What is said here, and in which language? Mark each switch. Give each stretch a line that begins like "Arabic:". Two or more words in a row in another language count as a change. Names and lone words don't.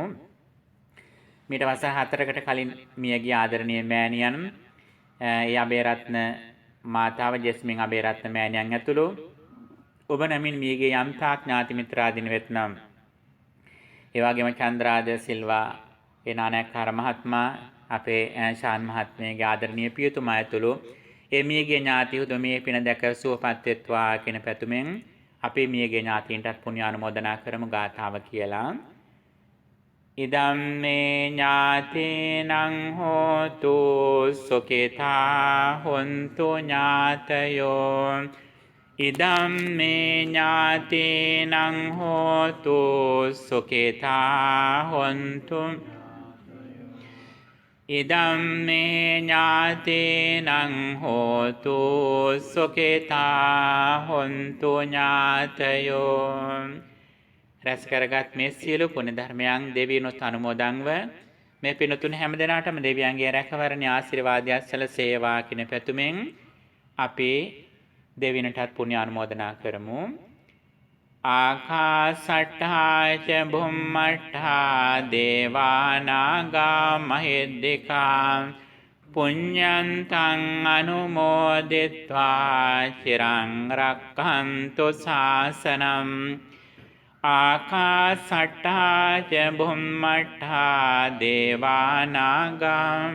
Sinhala: මීට වසර 4කට කලින් මියගිය ආදරණීය මෑණියන් ඒ අබේරත්න මාතාව ජෙස්මින් අබේරත්න මෑණියන් ඇතුළු ඔබ නමින් මියගිය යම්තාක් ඥාති මිත්‍රාදීන් වෙත්නම් ඒ වගේම චන්ද්‍රාද සිල්වා ඒ නානක්කාර මහත්මයා අපේ ශාන් මහත්මයාගේ ආදරණීය පියතුමා ඇතුළු ඒ මියගිය ඥාතිහු මේ පින දැක සුවපත් වෙත්වා කියන පැතුමෙන් අපේ මියගිය ඥාතීන්ටත් පුණ්‍ය ආනුමෝදනා කරමු ගාථාව කියලා.
Pali: ඉදම් මේ ඥාතීනං හෝතු සුඛිතා හොන්තු ඥාතයෝ ඉදම් මේ ඥාතීනං හෝතු සුඛිතා හොන්තු ඉදම් මේ ඥාතීනං හෝතු සුඛිතා හොන්තු ඥාතයෝ
Sinhala: රැස් කරගත් මේ සියලු පුණ්‍ය ධර්මයන් දෙවියන්ට අනුමෝදන්ව මේ පින්තුන් හැම දිනාටම දෙවියන්ගේ රැකවරණ ආශිර්වාදය සැලසේවා කියන පැතුමෙන් අපි දෙවියන්ටත් පුණ්‍ය අනුමෝදනා කරමු.
Pali: ආකාසට්ඨා ච බුම්මට්ඨා දේවානාගා මහිද්దికා පුඤ්ඤන්තං අනුමෝදිත්වා චිරං රක්ඛන්තු ශාසනං ආකාසට්ඨා ච බුම්මට්ඨා දේවානාගා